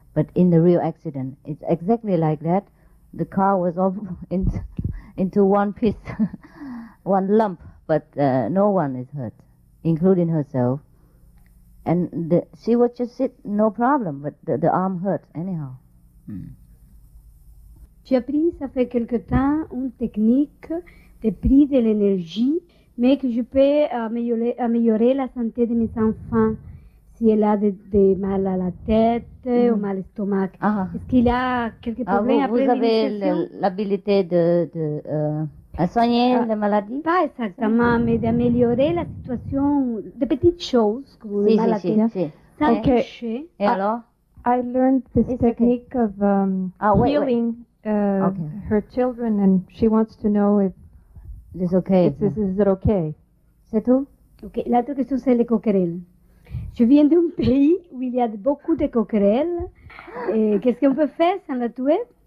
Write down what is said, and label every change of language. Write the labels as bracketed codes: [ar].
[en] But in the real accident, it's exactly like that. The car was all into one piece, one lump, but no one is hurt, including herself. And she would just sit, no problem, but the arm hurt anyhow. [fr] J'ai appris, ça fait quelque temps, une technique de prix de l'énergie, mais que je peux améliorer la santé de mes enfants. Si elle a de mal à la tête ou mal au stomac. Est-ce qu'il a quelques problèmes après l'initiation? Vous avez l'habilité de soigner les maladies? Pas exactement, mais d'améliorer la situation, de petites choses, comme le mal à la tête, sans toucher. Et alors? [en] I learned this technique of healing her children, and she wants to know if it's okay. Is it okay? [fr] C'est tout? Ok, l'autre question c'est les coquerelles. Je viens d'un pays où il y a beaucoup de coquerelles. Qu'est-ce qu'on peut faire sans la tuer?